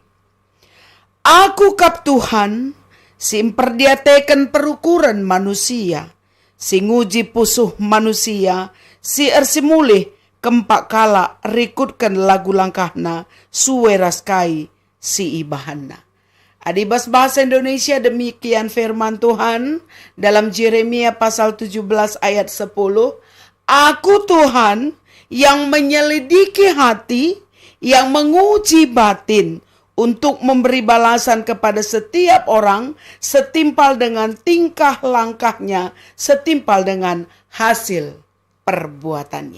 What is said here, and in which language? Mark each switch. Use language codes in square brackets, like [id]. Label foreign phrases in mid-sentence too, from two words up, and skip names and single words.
[btx] Aku kap Tuhan, si imperdiatekan perukuran manusia, si nguji pusuh manusia, si ersimulih kempak kala rikutkan lagu langkahna, suwe raskai si ibahana. [id] Adibas bahasa Indonesia demikian firman Tuhan dalam Jeremia pasal 17 ayat 10. Aku Tuhan yang menyelidiki hati, yang menguji batin untuk memberi balasan kepada setiap orang setimpal dengan tingkah langkahnya, setimpal dengan hasil perbuatannya.